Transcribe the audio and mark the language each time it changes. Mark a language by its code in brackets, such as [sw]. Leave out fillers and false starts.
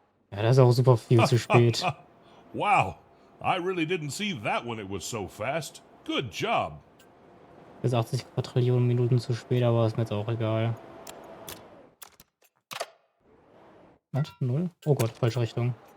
[de] Ja, das ist auch super viel zu spät. [en] Wow, I really didn't see that when it was so fast. Good job. [de] Bis 80 Quadrillionen Minuten zu spät, aber ist mir jetzt auch egal. Was? 0? Oh Gott, falsche Richtung.